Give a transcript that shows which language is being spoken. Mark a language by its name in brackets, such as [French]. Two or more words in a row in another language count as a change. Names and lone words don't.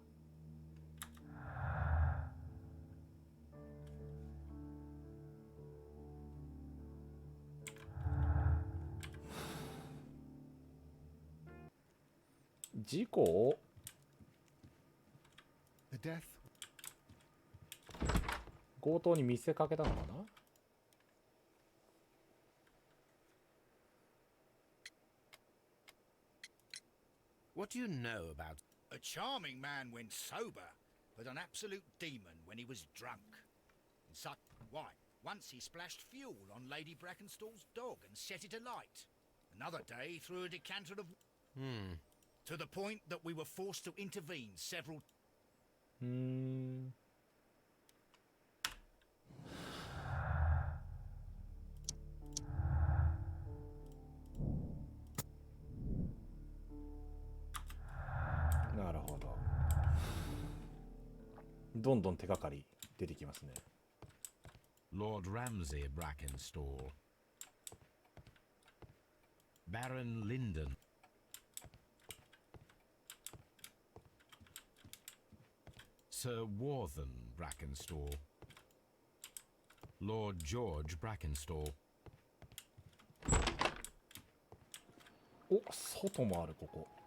[Japanese] 事故を [English] The death [Japanese] 強盗に見せかけたのかな。 [English] What do you know about... A charming man when sober, but an absolute demon when he was drunk. And such... Why, once he splashed fuel on Lady Brackenstall's dog and set it alight. Another day threw a decanter of... To the point that we were forced to intervene several... [Japanese] なるほど。どんどん手がかり出てきますね。 [English] Lord Ramsay Brackenstall, Baron Linden, Sir Warthen Brackenstall, Lord George Brackenstall. [Japanese] お、外もあるここ。